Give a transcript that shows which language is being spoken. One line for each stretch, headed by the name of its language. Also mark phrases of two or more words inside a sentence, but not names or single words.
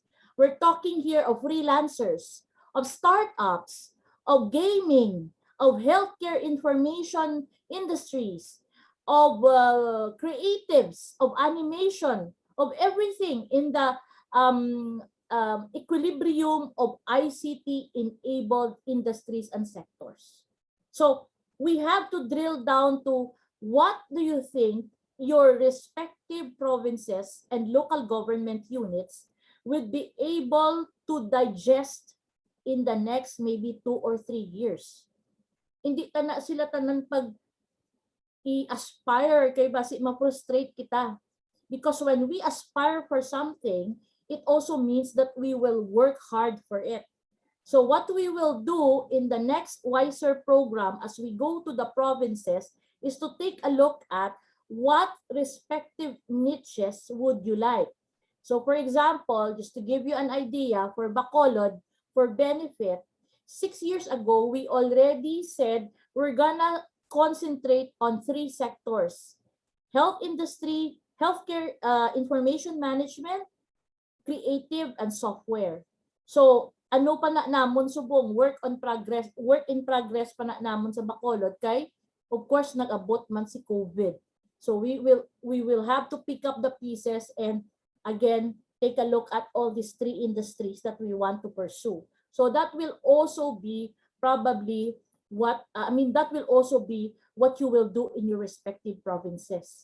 English: We're talking here of freelancers, of startups, of gaming, of healthcare information industries, of creatives, of animation, of everything in the equilibrium of ICT-enabled industries and sectors. So we have to drill down to what do you think your respective provinces and local government units would be able to digest in the next maybe 2 or 3 years.
Hiligaynon: Hindi na sila tanan pag i-aspire kay basi ma-frustrate kita.
English: Because when we aspire for something, it also means that we will work hard for it. So what we will do in the next WISER program as we go to the provinces is to take a look at what respective niches would you like. So for example, just to give you an idea, for Bacolod, for benefit, 6 years ago, we already said we're gonna concentrate on 3 sectors: health industry, healthcare information management, creative, and software.
Hiligaynon: So ano pa na namon subong
English: work in progress
Hiligaynon: pa na namon sa Bacolod kay
English: of course
Hiligaynon: nag-abot man si COVID.
English: So we will have to pick up the pieces and again take a look at all these 3 industries that we want to pursue. So that will also be probably what that will also be what you will do in your respective provinces.